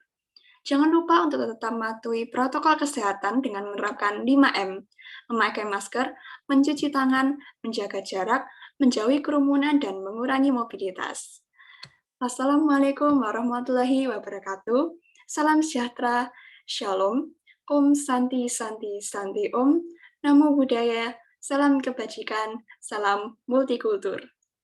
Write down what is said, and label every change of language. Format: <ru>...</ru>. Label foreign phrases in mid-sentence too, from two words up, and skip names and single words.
<id>Jangan lupa untuk tetap mematuhi protokol kesehatan dengan menerapkan 5M, memakai masker, mencuci tangan, menjaga jarak, menjauhi kerumunan, dan mengurangi mobilitas.</id> <ar>والسلام عليكم ورحمة الله وبركاته.</ar> <id>Salam sejahtera, Shalom,</id> <sa>Om Santi Santi Santi Om,</sa> <pi>Namo Buddhaya,</pi> <id>salam kebajikan, salam multikultur.</id>